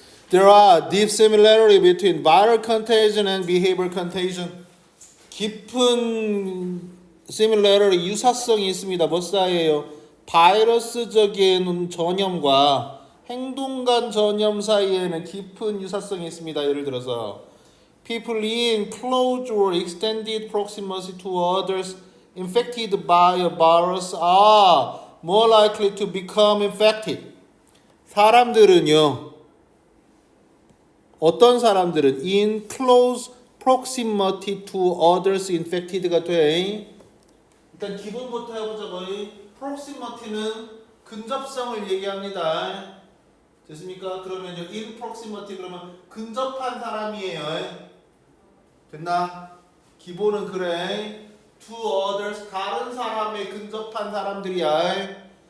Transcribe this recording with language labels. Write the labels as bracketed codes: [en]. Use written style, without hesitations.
[en] There are deep similarity between viral contagion and behavioral contagion. [ko] 깊은 similarity, 유사성이 있습니다. 뭐 사이에요? 바이러스적인 전염과 행동간 전염 사이에는 깊은 유사성이 있습니다. 예를 들어서 [en] people in close or extended proximity to others infected by a virus are more likely to become infected. [ko] 사람들은요, 어떤 사람들은 [en] in close proximity to others infected가 돼. [ko] 일단 기본부터 해보자고요. proximity는 근접성을 얘기합니다. 됐습니까? 그러면요, in proximity 그러면 근접한 사람이에요. 됐나? 기본은 그래. [en] to others [ko] 다른 사람에 근접한 사람들이야.